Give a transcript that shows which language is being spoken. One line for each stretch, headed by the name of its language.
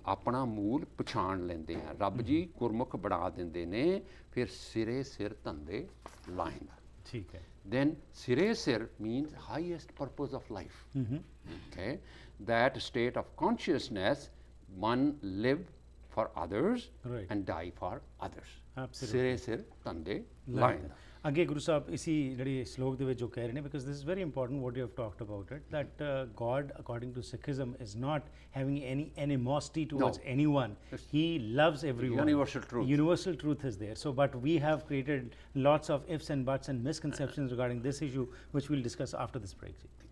Punjabi: ਆਪਣਾ ਮੂਲ ਪਛਾਣ ਲੈਂਦੇ ਆ, ਰੱਬ ਜੀ ਗੁਰਮੁਖ ਬਣਾ ਦਿੰਦੇ ਨੇ, ਫਿਰ ਸਿਰੇ ਸਿਰ ਧੰਦੇ ਲਾਏਂਦਾ। ਠੀਕ ਹੈ
English: Then sire sir means highest purpose of life. Okay, that state of consciousness, one live for others Right. and die for others. Absolutely.
Punjabi: Sire sir tande ਲਾਇੰਦਾ। ਅੱਗੇ ਗੁਰੂ ਸਾਹਿਬ ਇਸੀ ਜਿਹੜੀ ਸ਼ਲੋਕ ਦੇ ਵਿੱਚ ਜੋ ਕਹਿ ਰਹੇ ਨੇ,
English: Because this is very important what you have talked about it, that God according to Sikhism is not having any animosity towards anyone. He loves everyone. Universal truth. Universal truth is there. So but we have created lots of ifs and buts and misconceptions regarding this issue, which we'll discuss after this break.